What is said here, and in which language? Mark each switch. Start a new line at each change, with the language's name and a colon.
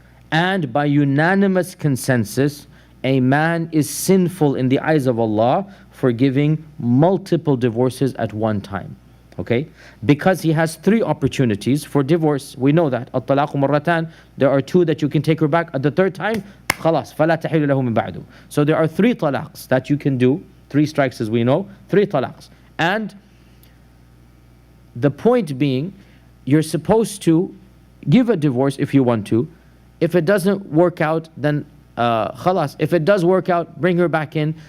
English: And by unanimous consensus, a man is sinful in the eyes of Allah for giving multiple divorces at one time. Okay? Because he has 3 opportunities for divorce. We know that. At-talaqu marratan. There are 2 that you can take her back. At the 3rd time,
Arabic: خلاص فلا تحل له من بعده.
English: So there are 3 talaqs that you can do. 3 strikes as we know. 3 talaqs. And the point being, you're supposed to give a divorce if you want to. If it doesn't work out, then khalas. If it does work out, bring her back in.